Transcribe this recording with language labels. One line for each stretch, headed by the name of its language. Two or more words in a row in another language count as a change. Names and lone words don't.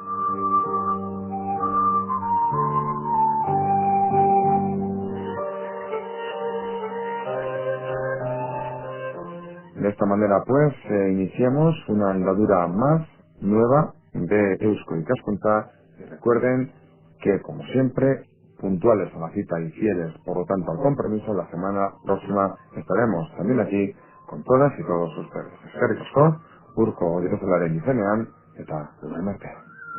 Spanish: De esta manera, pues, iniciamos una andadura más nueva de Eusko Ikaskuntza. Y recuerden que, como siempre, puntuales a la cita y fieles, por lo tanto, al compromiso, la semana próxima estaremos también aquí con todas y todos ustedes.
Basque: Eskerrik asko, urko diruzularen izenean, eta luego